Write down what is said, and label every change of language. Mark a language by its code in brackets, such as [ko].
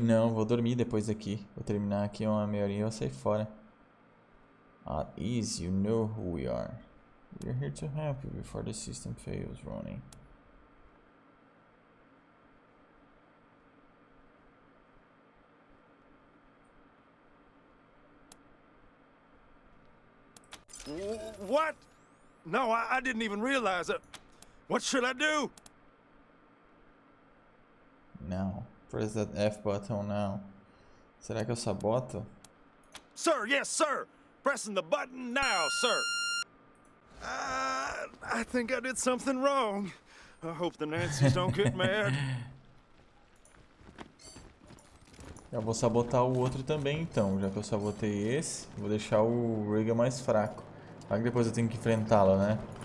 [pt] Não, vou dormir depois daqui. Vou terminar aqui uma meia horinha e vou sair fora. [en] At ease, you know who we are. We're here to help you before the system fails, Ronnie. What? No, I didn't even realize it. What should I do? Now, press that F button now. [pt] Será que eu saboto? [en] Sir, yes, sir. Pressing the button now, sir. I think I did something wrong. I hope the Nancys don't get mad. [pt] Eu vou sabotar o outro também, então. Já que eu sabotei esse, vou deixar o Reagan mais fraco. Vai que depois eu tenho que enfrentá-lo, né?